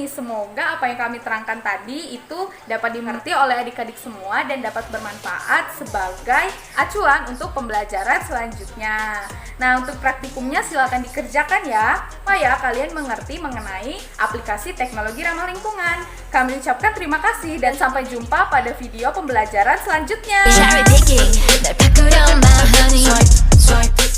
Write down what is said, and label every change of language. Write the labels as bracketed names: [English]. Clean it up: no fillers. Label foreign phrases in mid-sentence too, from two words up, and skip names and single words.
[Indonesian] Semoga apa yang kami terangkan tadi itu dapat dimengerti oleh adik-adik semua dan dapat bermanfaat sebagai acuan untuk pembelajaran selanjutnya. Nah, untuk praktikumnya silakan dikerjakan ya, supaya kalian mengerti mengenai aplikasi teknologi ramah lingkungan. Kami ucapkan terima kasih dan sampai jumpa pada video pembelajaran selanjutnya. [English] Cherry picking, [Korean] 날 바꾸려 [English] my honey. Swipe, swipe.